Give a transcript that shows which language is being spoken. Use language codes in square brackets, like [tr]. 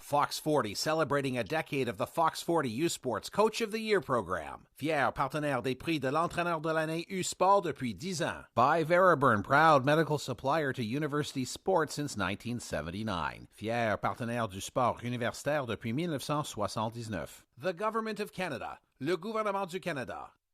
[en] Fox 40, celebrating a decade of the Fox 40 U Sports Coach of the Year program. [fr] Fier partenaire des prix de l'entraîneur de l'année U Sport depuis 10 ans. [en] By Veriburn, proud medical supplier to university sports since 1979. [fr] Fier partenaire du sport universitaire depuis 1979. [en] The Government of Canada. [fr] Le gouvernement du Canada.